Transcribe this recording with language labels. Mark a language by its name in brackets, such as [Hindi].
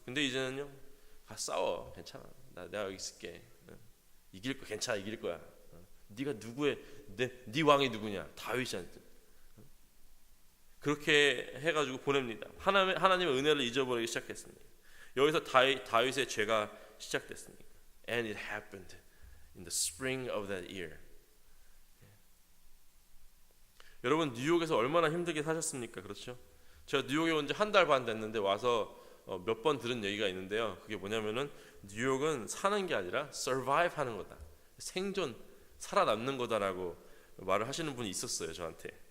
[Korean] 근데 이제는요, 가 싸워, 괜찮아, 내가 여기 있을게, 이길 거 괜찮아, 이길 거야. 네가 누구의 네 왕이 누구냐? 다윗이한테. 그렇게 해가지고 보냅니다. 하나님의 은혜를 잊어버리기 시작했습니다. 여기서 다윗의 죄가 시작됐습니다. [English] And it happened in the spring of that year. [Korean] 여러분 뉴욕에서 얼마나 힘들게 사셨습니까? 그렇죠? 제가 뉴욕에 온 지 1달 반 됐는데 와서 몇 번 들은 얘기가 있는데요. 그게 뭐냐면은 뉴욕은 사는 게 아니라 survive 하는 거다. 생존, 살아남는 거다라고 말을 하시는 분이 있었어요, 저한테.